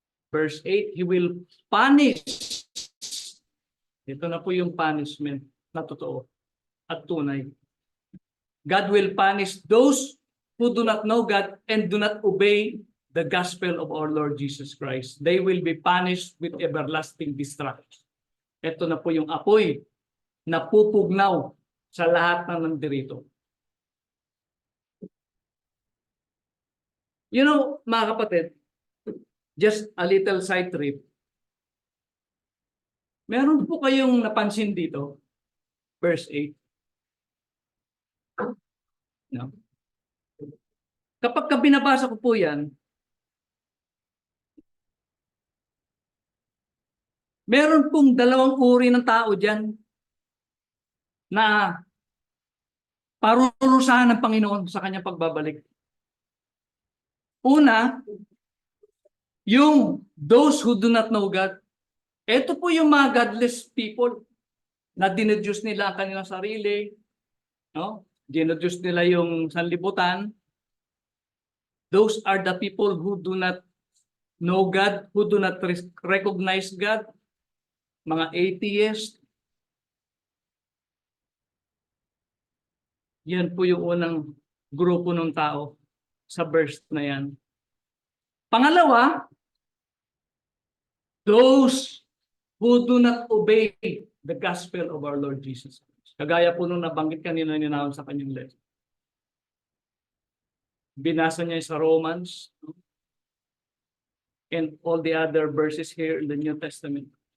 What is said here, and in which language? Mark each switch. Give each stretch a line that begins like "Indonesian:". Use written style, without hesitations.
English: Verse 8, He will punish
Filipino: Ito na po yung punishment na totoo at tunay.
English: God will punish those who do not know God and do not obey the gospel of our Lord Jesus Christ. They will be punished with everlasting destruction.
Filipino: Ito na po yung apoy na pupugnaw sa lahat ng nandirito.
English: You know,
Filipino: mga kapatid,
English: just a little side trip.
Filipino: Meron po kayong napansin dito, verse 8. No? Kapag binabasa ko po yan, meron pong dalawang uri ng tao dyan na parurusahan ng Panginoon sa kanyang pagbabalik. Una, yung
English: those who do not know God.
Filipino: Ito po yung mga
English: godless people
Filipino: na dineduce nila ang kanilang sarili, no? Dineduce nila yung sanlibutan.
English: Those are the people who do not know God, who do not recognize God,
Filipino: mga atheists. Yan po yung unang grupo ng tao sa verse na yan. Pangalawa,
English: those who do not obey the gospel of our Lord Jesus Christ.
Filipino: Kagaya po nung nabanggit kanina ni Naon sa kanyang lesson. Binasa niya sa
English: Romans and all the other verses here in the New Testament.